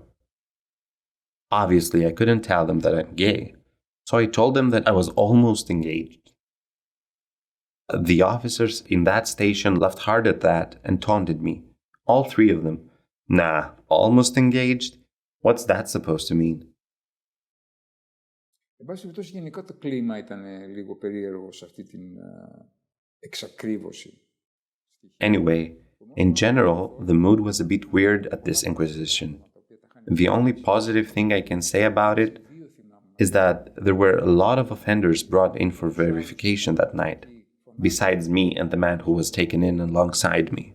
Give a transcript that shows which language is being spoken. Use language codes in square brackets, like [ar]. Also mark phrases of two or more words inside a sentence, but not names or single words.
[en] Obviously, I couldn't tell them that I'm gay, so I told them that I was almost engaged. The officers in that station laughed hard at that and taunted me, all 3 of them. "Nah, almost engaged? What's that supposed to mean?" [el] Εν πάση περιπτώσει, γενικά το κλίμα ήταν λίγο περίεργο σε αυτή την εξακρίβωση. [en] Anyway, in general, the mood was a bit weird at this inquisition. The only positive thing I can say about it is that there were a lot of offenders brought in for verification that night, besides me and the man who was taken in alongside me.